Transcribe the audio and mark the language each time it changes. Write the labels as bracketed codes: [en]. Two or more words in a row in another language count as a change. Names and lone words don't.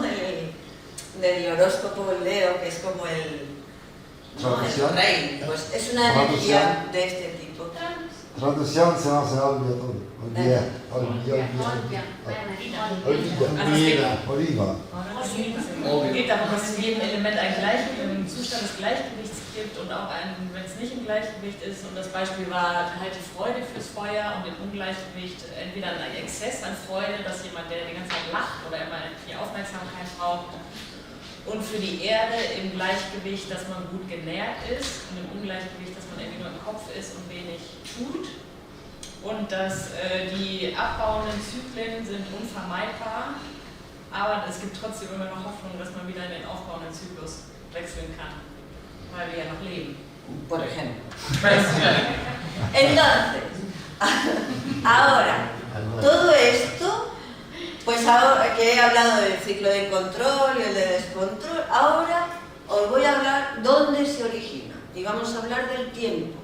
[es] Del horóscopo Leo, que es como el rey. Pues es una energía de este tipo. Traducción se nos olvida. [de] Es geht darum, dass es in jedem Element einen Zustand des Gleichgewichts gibt und auch wenn es nicht im Gleichgewicht ist. Und das Beispiel war halt die Freude fürs Feuer und im Ungleichgewicht entweder ein Exzess an Freude, dass jemand, der die ganze Zeit lacht oder immer viel Aufmerksamkeit braucht. Und für die Erde im Gleichgewicht, dass man gut genährt ist, und im Ungleichgewicht, dass man irgendwie nur im Kopf ist und wenig tut. Und dass die abbauenden Zyklen sind unvermeidbar, aber es gibt trotzdem immer noch Hoffnung, dass man wieder in den aufbauenden Zyklus wechseln kann, weil wir ja noch leben. [es] Por ejemplo. Entonces, ahora, todo esto, pues ahora que he hablado del ciclo de control y el de descontrol, ahora os voy a hablar dónde se origina y vamos a hablar del tiempo.